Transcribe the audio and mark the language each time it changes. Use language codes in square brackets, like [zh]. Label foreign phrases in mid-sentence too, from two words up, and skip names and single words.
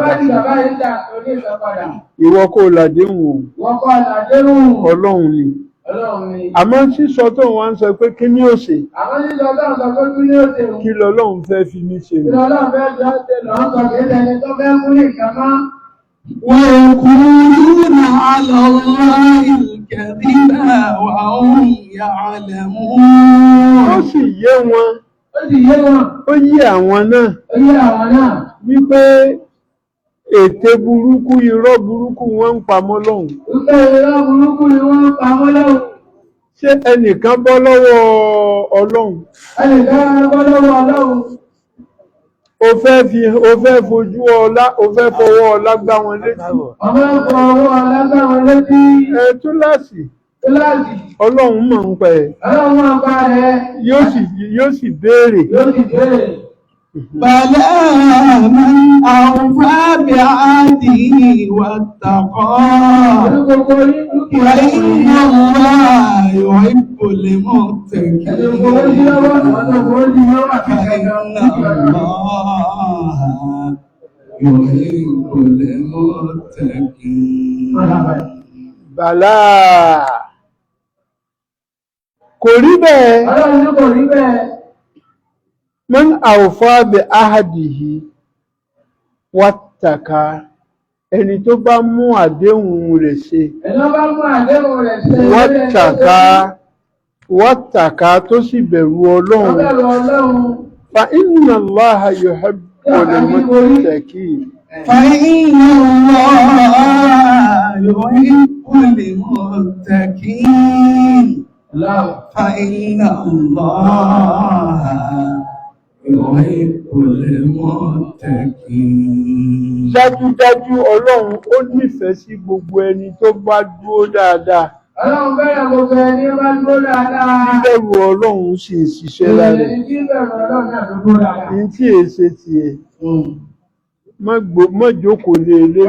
[yo] wọ́n ní bàbá yìí dá nǹkan oní nǹkan padà. ìwọ kò làdéhùn o. wọ́n kọ́ làdéhùn. ọlọ́run ni. àmọ́ sísọ tó wá ń sọ pé kí ni ó ṣe. àmọ́ sísọ tó ń sọ pé kí ni ó ṣe. kí lọ́lọ́run fẹ́ fi mí ṣe. kí lọ́lọ́run fẹ́ fi ọ́ ṣe lọ́ọ́ sọ kí ẹni tó fẹ́ mú ní nǹkan mọ́. [ar] ويقولون على الله الكذب وهم يعلمون. [yo] ó sì yé wọn. ó yé àwọn náà. wípé ète burúkú irọ́ burúkú wọ́n ń pamọ́ lọ́hùn. irọ́ burúkú ni wọ́n ń pamọ́ lọ́hùn. ṣé ẹnìkan bọ́ lọ́wọ́ ọlọ́run. ẹnìkan bọ́ lọ́wọ́ ọlọ́run. o fẹ́ fojú ọlá o fẹ́ fọwọ́ ọlá gbá wọn létí. fọwọ́ ọlá gbá wọn létí. túláàsì. ọlọ́run mọ̀ ń pẹ́. ọlọ́run mọ̀ ń pa ẹ̀. yóò sì béèrè. [ar] بلى من أوفى بعهده واتقى فإن الله يحب المتقين. يحب المتقين. [yo] بلى kò rí bẹ́ẹ̀. ọlọ́run ní kò rí bẹ́ẹ̀. [ar] من أوفى بعهده واتقى. [yo] ẹni tó bá mú àdéhùn rẹ̀ ṣe. wátàkà tó sì bẹ̀rù ọlọ́run. [ar] فإن الله يحب المتقين. فإن الله يحب المتقين. فإن الله يحب المتقين. [yo] dájúdájú ọlọ́run ó nífẹ̀ẹ́ sí gbogbo ẹni tó bá dúró dáadáa. ọlọ́run fẹ́ràn gbogbo ẹni tó bá dúró dáadáa. bíbẹ̀rù ọlọ́run sì ń ṣiṣẹ́ lára. bíbẹ̀rù ọlọ́run náà ló dúró dáadáa. ní tí èsè tiẹ̀ má jókòó lé e lérí.